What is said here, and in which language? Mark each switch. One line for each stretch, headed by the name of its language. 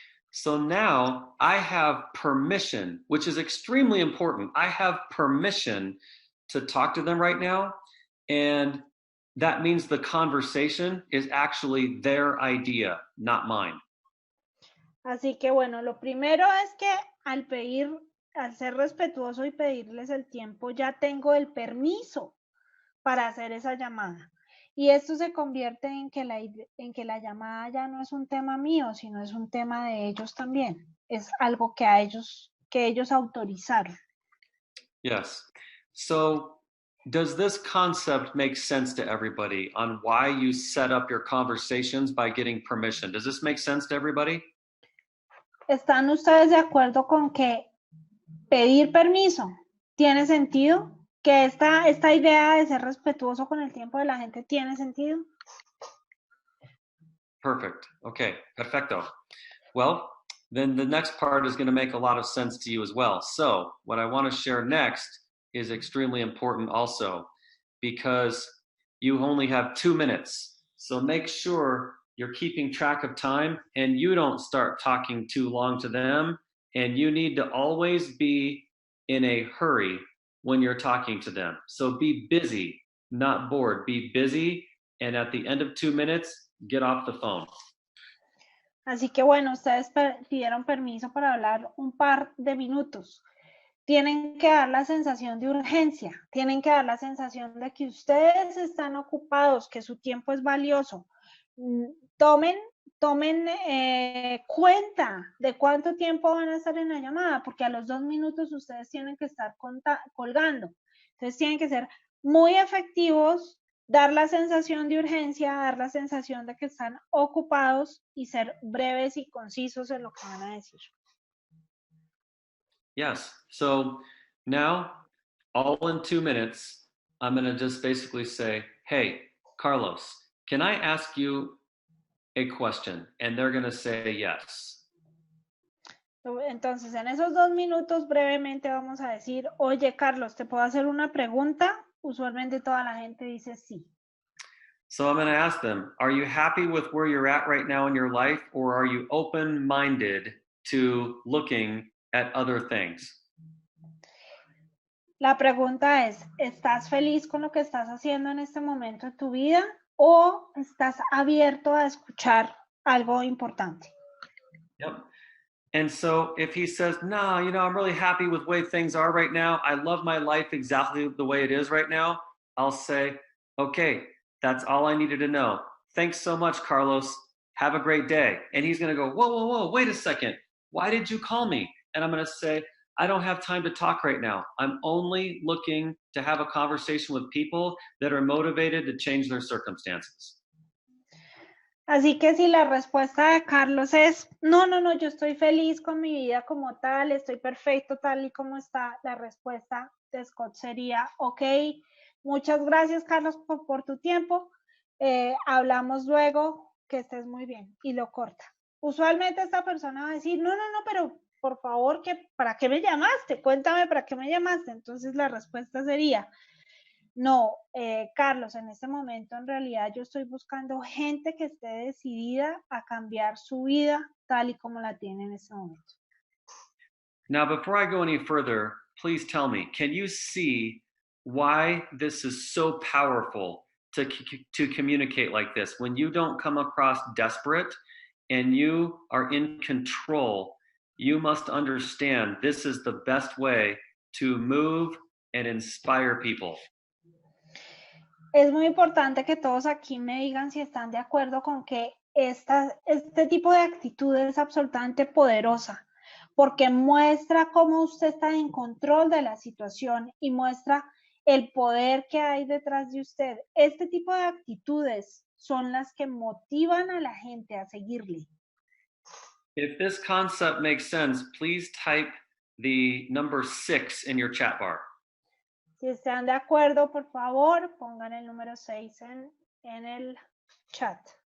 English: So now I have permission, which is extremely important. I have permission to talk to them right now. And that means the conversation is actually their idea, not mine.
Spanish: Así que bueno, lo primero es que al ser respetuoso y pedirles el tiempo, ya tengo el permiso para hacer esa llamada. Y esto se convierte en que la llamada ya no es un tema mío, sino es un tema de ellos también. Es algo que ellos autorizaron.
English: Yes. So does this concept make sense to everybody on why you set up your conversations by getting permission? Does this make sense to everybody?
Spanish: ¿Están ustedes de acuerdo con que pedir permiso tiene sentido? ¿Que esta idea de ser respetuoso con el tiempo de la gente tiene sentido?
English: Perfect. Okay,
Spanish: perfecto.
English: Well, then the next part is going to make a lot of sense to you as well. So what I want to share next is extremely important also because you only have 2 minutes. So make sure you're keeping track of time and you don't start talking too long to them. And you need to always be in a hurry when you're talking to them. So be busy, not bored. Be busy. And at the end of 2 minutes, get off the phone.
Spanish: Así que bueno, ustedes pidieron permiso para hablar un par de minutos. Tienen que dar la sensación de urgencia, tienen que dar la sensación de que ustedes están ocupados, que su tiempo es valioso. Tomen cuenta de cuánto tiempo van a estar en la llamada, porque a los 2 minutos ustedes tienen que estar colgando. Entonces tienen que ser muy efectivos dar la sensación de urgencia, dar la sensación de que están ocupados y ser breves y concisos en lo que van a decir.
English: Yes. So now, all in 2 minutes, I'm going to just basically say, hey, Carlos, can I ask you a question? And they're going to say yes.
Spanish: Entonces, en esos 2 minutos brevemente vamos a decir, oye, Carlos, ¿te puedo hacer una pregunta? Usualmente toda la gente dice sí.
English: So I'm going to ask them, are you happy with where you're at right now in your life, or are you open-minded to looking at other things?
Spanish: La pregunta es, ¿estás feliz con lo que estás haciendo en este momento de tu vida o estás abierto a escuchar algo importante?
English: Yep. And so if he says, no, you know, I'm really happy with the way things are right now. I love my life exactly the way it is right now. I'll say, okay, that's all I needed to know. Thanks so much, Carlos. Have a great day. And he's going to go, whoa, whoa, whoa, wait a second. Why did you call me? And I'm going to say, I don't have time to talk right now. I'm only looking to have a conversation with people that are motivated to change their circumstances.
Spanish: Así que si la respuesta de Carlos es, no, yo estoy feliz con mi vida como tal, estoy perfecto tal y como está, la respuesta de Scott sería, ok, muchas gracias Carlos por tu tiempo, hablamos luego, que estés muy bien, y lo corta. Usualmente esta persona va a decir, no, pero por favor, ¿para qué me llamaste? Cuéntame para qué me llamaste. Entonces la respuesta sería, no, Carlos, en este momento en realidad yo estoy buscando gente que esté decidida a cambiar su vida tal y como la tiene en este momento.
English: Now, before I go any further, please tell me, can you see why this is so powerful to communicate like this? When you don't come across desperate and you are in control, you must understand this is the best way to move and inspire people.
Spanish: Es muy importante que todos aquí me digan si están de acuerdo con que este tipo de actitud es absolutamente poderosa, porque muestra cómo usted está en control de la situación y muestra el poder que hay detrás de usted. Este tipo de actitudes son las que motivan a la gente a seguirle.
English: If this concept makes sense, please type the number 6 in your chat bar.
Spanish: Si están de acuerdo, por favor, pongan el número 6 en el chat.